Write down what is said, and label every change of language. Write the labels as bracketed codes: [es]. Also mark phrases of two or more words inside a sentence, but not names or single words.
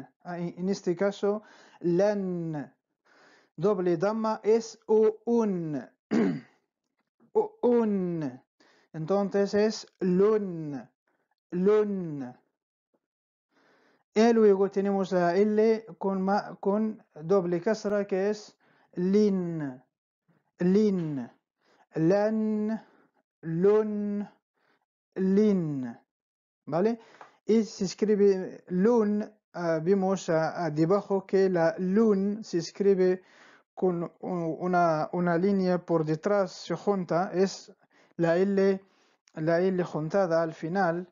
[es] En este caso, len. Doble dama es un. un. Entonces es lun. Y luego tenemos la L con doble casra que es lin. [ar] Lan, lun, lin. [es] ¿Vale? Y se escribe lun, vimos debajo que la lun se escribe con una línea por detrás, se junta, es la L juntada al final.